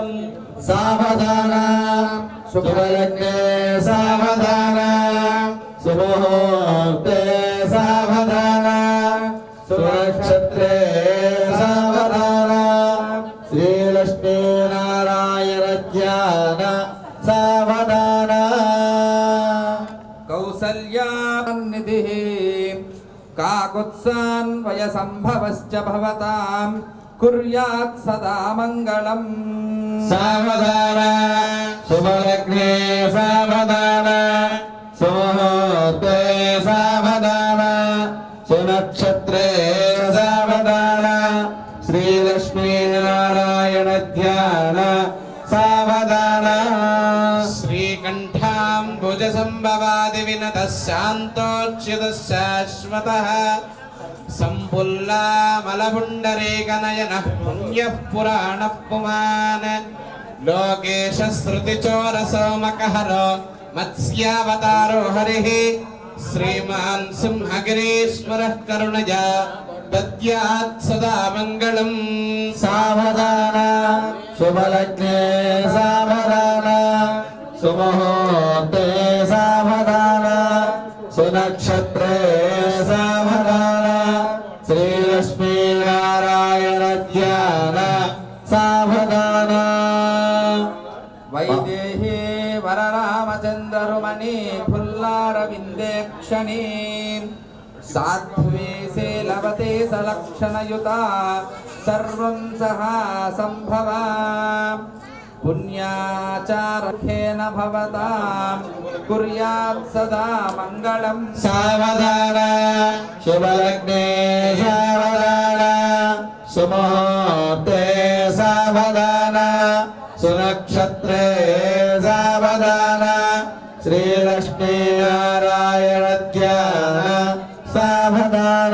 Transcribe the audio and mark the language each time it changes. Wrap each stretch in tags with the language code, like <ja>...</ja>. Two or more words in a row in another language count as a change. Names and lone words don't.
<sa>సావధాన శుభలగ్నే సావధాన సుముహూర్తే సావధాన సునక్షత్రే సావధాన శ్రీలక్ష్మీనారాయణ ధ్యాన సావధాన. कौसल्यान्निधिः काकुत्सान्वय संभवश्च भवतां कुर्यात् सदा मङ्गलम्. సావధాన శుభలగ్నే సావధాన సుముహూర్తే సావధాన సునక్షత్రే సావధాన శ్రీలక్ష్మీనారాయణ ధ్యాన సావధాన. श्रीकण्ठाम्बुज संभवादि विनतः शान्तोच्युतः शाश्वतः सम्पुल्लामलपुण्डरीकनयनः पुण्यः पुराणः पुमान् लोकेशश्रुतिचोरसोमकहरो मत्स्यावतारो हरिः श्रीमान् सिंहगिरीश्वरः करुणया दद्यात् सदा मङ्गलम्. సావధాన శుభలగ్నే సావధాన సుముహూర్తే సావధాన సునక్షత్రే సావధాన శ్రీలక్ష్మీనారాయణ ధ్యాన సావధాన. वैदेही वररामचन्द्ररुमणि फुल्लारविन्देक्षणी साध्वी शीलवती सलक्षणयुता सर्वं सहा सम्भवा पुण्याचारखेन भवतां कुर्यात् सदा मङ्गलम्. సావధాన శుభలగ్నే సావధాన సుముహూర్తే సావధాన సునక్షత్రే సావధాన శ్రీలక్ష్మీనారాయణ ధ్యాన సావధాన.</sa>